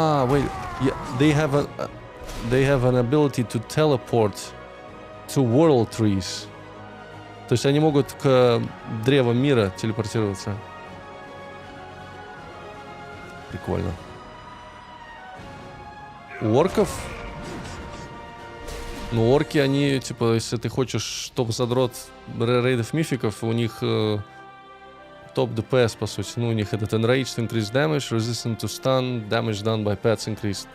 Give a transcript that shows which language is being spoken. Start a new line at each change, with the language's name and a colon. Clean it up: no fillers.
English: Wait. Yeah, they have an ability to teleport to World Trees.
Russian: То есть они могут к древу мира телепортироваться. Прикольно. У орков... Ну, орки, они, типа, если ты хочешь топ-задрот рейдов мификов, у них топ ДПС, по сути. Ну, у них этот
English: Enraged, Increased Damage, Resistant to Stun, Damage Done by Pets Increased.